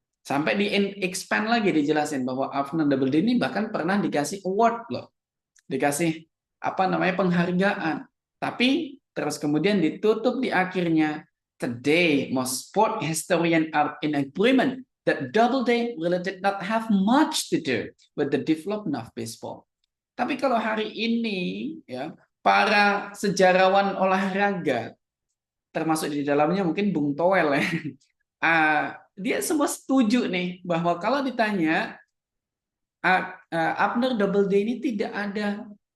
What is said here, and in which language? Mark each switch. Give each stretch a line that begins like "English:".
Indonesian: Sampai di expand lagi dijelasin bahwa Abner Doubleday ini bahkan pernah dikasih award loh. Dikasih apa namanya penghargaan. Tapi terus kemudian ditutup di akhirnya,
English: today most sport historian are in agreement that Doubleday really did not have much to do with the development of baseball.
Indonesian: Tapi kalau hari ini ya para sejarawan olahraga termasuk di dalamnya mungkin Bung Toel ya, dia semua setuju nih bahwa kalau ditanya Abner Doubleday ini tidak ada